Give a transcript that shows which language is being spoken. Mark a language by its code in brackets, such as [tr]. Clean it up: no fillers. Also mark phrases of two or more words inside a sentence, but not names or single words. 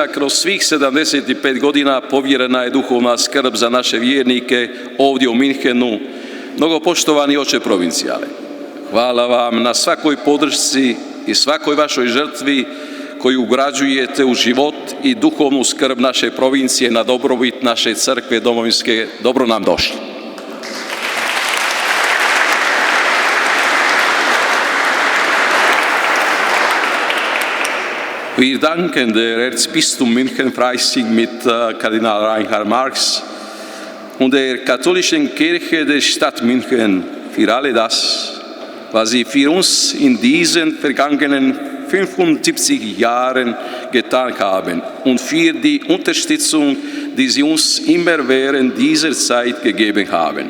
[hr] Kroz svih 75 godina povjerena je duhovna skrb za naše vjernike ovdje u Minhenu. Mnogopoštovani oče provincijale, hvala vam na svakoj podršci i svakoj vašoj žrtvi koju ugrađujete u život i duhovnu skrb naše provincije na dobrobit naše crkve domovinske. Dobro nam došli. [de] Wir danken der Erzbistum München Freising mit Kardinal Reinhard Marx und der katholischen Kirche der Stadt München für alle das, was sie für uns in diesen vergangenen 75 Jahren getan haben und für die Unterstützung, die Sie uns immer während dieser Zeit gegeben haben.